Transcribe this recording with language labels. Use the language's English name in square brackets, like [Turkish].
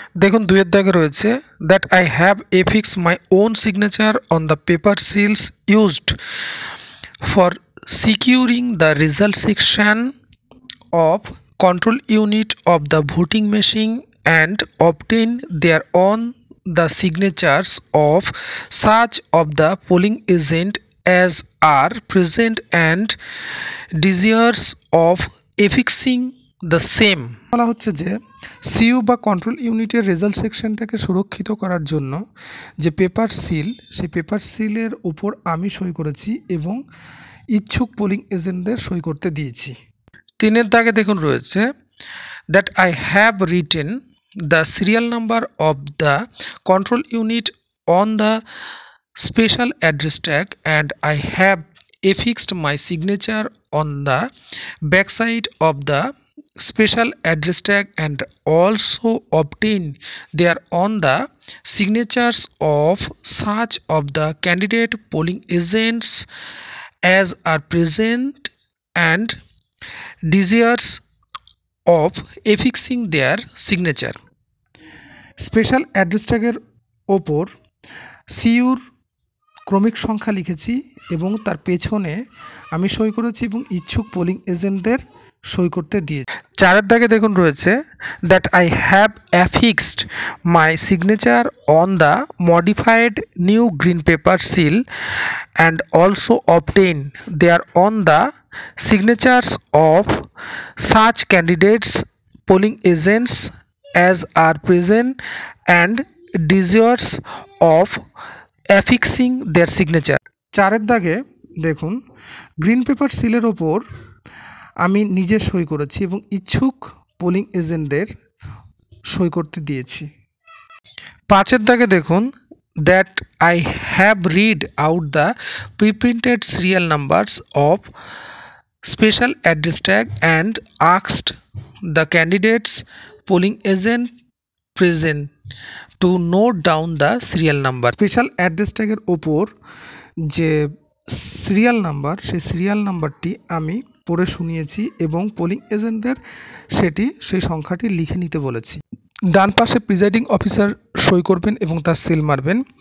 [Bangla] দেখুন দুইয়ের দাগে রয়েছে [English] That I have affix my own signature on the paper seals used for securing the result section of control unit of the voting machine and obtain thereon the signatures of such of the polling agent as are present and desirous of affixing the same. [Bangla] বলা হচ্ছে যে CU বা control ইউনিটের result সেকশনটাকে সুরক্ষিত করার জন্য যে paper seal, সেই পেপার সিলের উপর আমি সই করেছি এবং ইচ্ছুক পোলিং এজেন্টদের সই করতে দিয়েছি। তিনের দাগে দেখুন রয়েছে [English] That I have written the serial number of the control unit on the special address tag and I have affixed my signature on the backside of the special address tag and also obtain thereon the signatures of such of the candidate polling agents as are present and desirous of affixing their signature। [Bangla] Special address ট্যাগের ওপর সিইউর ক্রমিক সংখ্যা লিখেছি এবং তার পেছনে আমি সই করেছি এবং ইচ্ছুক পোলিং এজেন্টদের সই করতে দিয়েছি। চারের দাগে দেখুন রয়েছে [English] That I have affixed my signature on the modified new green paper seal and also obtain thereon the signatures of such candidates polling agents as are present and desirous of affixing their signature. [Bangla] চারের দাগে দেখুন গ্রিন পেপার সিলের ওপর আমি নিজে সই করেছি এবং ইচ্ছুক পোলিং এজেন্টদের সই করতে দিয়েছি। পাঁচের দাগে দেখুন [English] that I have read out the pre-printed serial numbers of special address tag and asked the candidates polling agent present to note down the serial number. [Bangla] Special address ট্যাগের ওপর যে সিরিয়াল নাম্বার, সেই সিরিয়াল নাম্বারটি আমি পড়ে শুনিয়েছি এবং polling এজেন্টদের সেই সংখ্যাটি লিখে নিতে বলেছি। ডান পাশে প্রিজাইডিং অফিসার সই করবেন এবং তার সিল মারবেন।